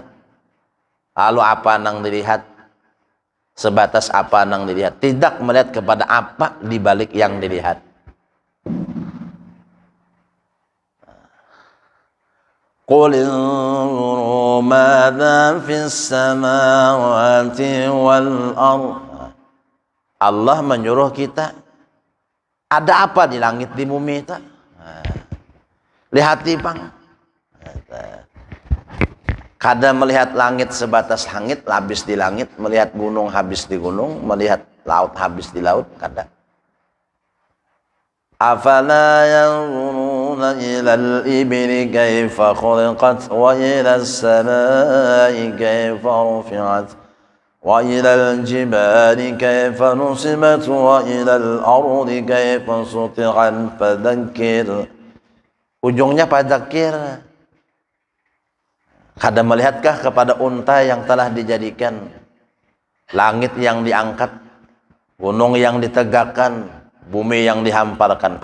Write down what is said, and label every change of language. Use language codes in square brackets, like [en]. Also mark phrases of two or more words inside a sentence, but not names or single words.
[bjn] Lalu apa nang dilihat? Sebatas apa nang dilihat, tidak melihat kepada apa di balik yang dilihat. [ar] قل انظروا ماذا في السماوات والأرض. [bjn] Allah menyuruh kita, ada apa di langit di bumi itu? Lihat bang, kada melihat langit sebatas langit, habis di langit, melihat gunung habis di gunung, melihat laut habis di laut, kada. [ar] أفلا ينظرون إلى الإبل كيف خلقت وإلى السماء كيف رفعت وإلى الجبال كيف نصبت وإلى الأرض كيف سطحت فذكر. [bjn] Ujungnya fadzakir. Kada melihatkah kepada unta yang telah dijadikan, langit yang diangkat, gunung yang ditegakkan, bumi yang dihamparkan?